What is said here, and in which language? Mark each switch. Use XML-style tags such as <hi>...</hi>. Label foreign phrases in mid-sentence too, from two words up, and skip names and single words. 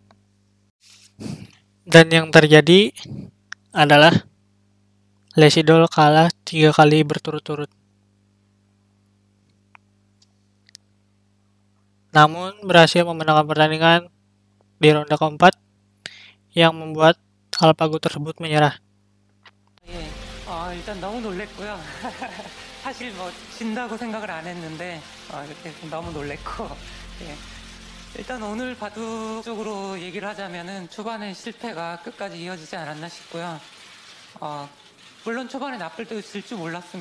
<id>Dan yang terjadi adalah Lee Sedol kalah 3 kali berturut-turut. Namun berhasil memenangkan pertandingan di ronde keempat yang membuat AlphaGo tersebut menyerah.</id> <ko>일단 너무 놀랬고요. 사실 뭐 진다고 생각을 안 했는데 이렇게 너무 놀랬고 일단 오늘 바둑 쪽으로 얘기를 하자면은 초반에 실패가 끝까지 이어지지 않았나 싶고요. 물론 초반에 나쁠 때도 질 줄 몰랐습니다.</ko>